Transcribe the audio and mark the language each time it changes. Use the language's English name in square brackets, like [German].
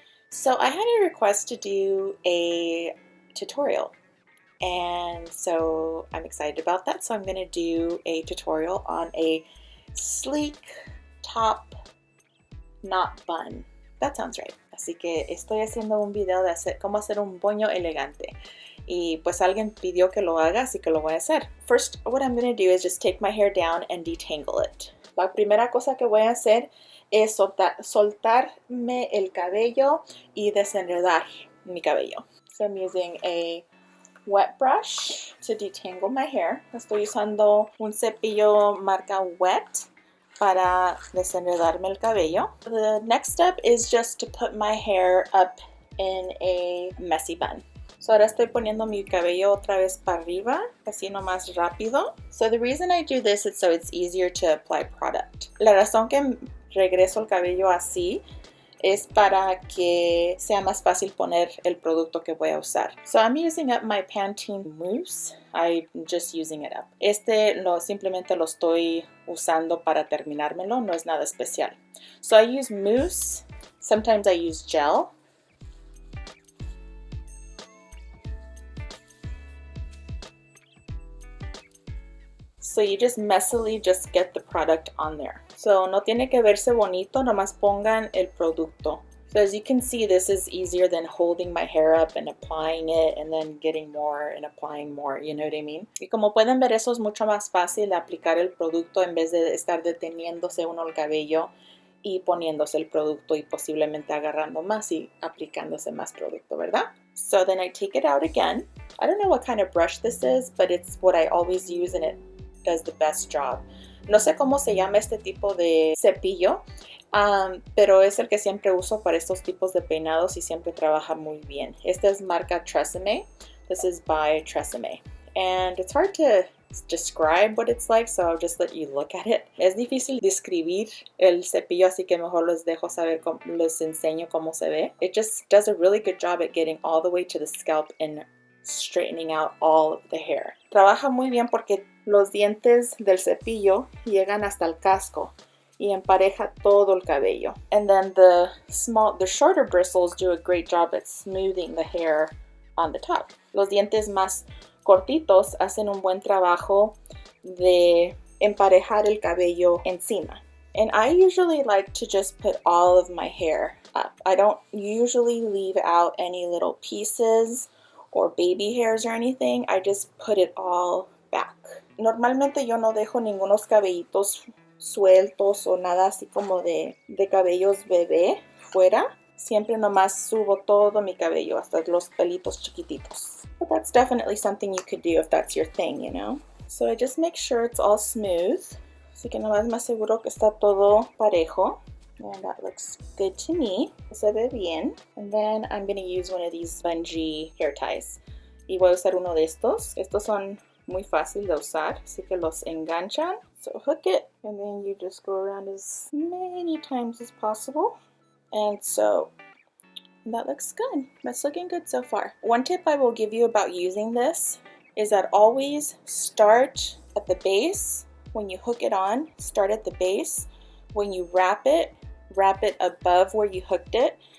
[English] So I had a request to do a tutorial, and so I'm excited about that. So I'm going to do a tutorial on a sleek top knot bun. That sounds right. [Spanish] Así que estoy haciendo un video de cómo hacer un moño elegante. Y pues alguien pidió que lo haga, así que lo voy a hacer. [English] First, what I'm going to do is just take my hair down and detangle it. [Spanish] La primera cosa que voy a hacer es soltarme el cabello y desenredar mi cabello. [English] So I'm using a wet brush to detangle my hair. [Spanish] Estoy usando un cepillo marca Wet para desenredarme el cabello. [English] The next step is just to put my hair up in a messy bun. [Spanish] So ahora estoy poniendo mi cabello otra vez para arriba, así nomás rápido. [English] So the reason I do this is so it's easier to apply product. [Spanish] La razón que regreso el cabello así es para que sea más fácil poner el producto que voy a usar. [English] So I'm using up my Pantene mousse. I'm just using it up. [Spanish] Simplemente lo estoy usando para terminármelo, no es nada especial. [English] So I use mousse, sometimes I use gel. So you just messily just get the product on there. [Spanish] So no tiene que verse bonito, nomás pongan el producto. [English] So as you can see, this is easier than holding my hair up and applying it and then getting more and applying more, you know what I mean? [Spanish] Y como pueden ver, eso es mucho más fácil de aplicar el producto en vez de estar deteniéndose uno el cabello y poniéndose el producto y posiblemente agarrando más y aplicándose más producto, ¿verdad? [English] So then I take it out again. I don't know what kind of brush this is, but it's what I always use and it does the best job. [Spanish] No sé cómo se llama este tipo de cepillo, pero es el que siempre uso para estos tipos de peinados y siempre trabaja muy bien. Este es marca Tresemme. [English] This is by Tresemme. And it's hard to describe what it's like, so I'll just let you look at it. [Spanish] Es difícil describir el cepillo, así que mejor les enseño cómo se ve. [English] It just does a really good job at getting all the way to the scalp and straightening out all of the hair. [Spanish] Trabaja muy bien porque los dientes del cepillo llegan hasta el casco y empareja todo el cabello. [English] And then the shorter bristles do a great job at smoothing the hair on the top. [Spanish] Los dientes más cortitos hacen un buen trabajo de emparejar el cabello encima. [English] And I usually like to just put all of my hair up. I don't usually leave out any little pieces or baby hairs or anything. I just put it all back. [Spanish] Normalmente yo no dejo ningunos cabellitos sueltos o nada así como de cabellos bebé fuera. Siempre nomás subo todo mi cabello hasta los pelitos chiquititos. [English] But that's definitely something you could do if that's your thing, you know. So I just make sure it's all smooth. [Spanish] Así que nomás me aseguro que está todo parejo. [English] And that looks good to me. [Spanish] Se ve bien. [English] And then I'm going to use one of these bungee hair ties. [Spanish] Y voy a usar uno de estos. Estos son muy fácil de usar, así que los enganchan. [English] So hook it, and then you just go around as many times as possible. And so that looks good. That's looking good so far. One tip I will give you about using this is that always start at the base. When you hook it on, start at the base. When you wrap it above where you hooked it.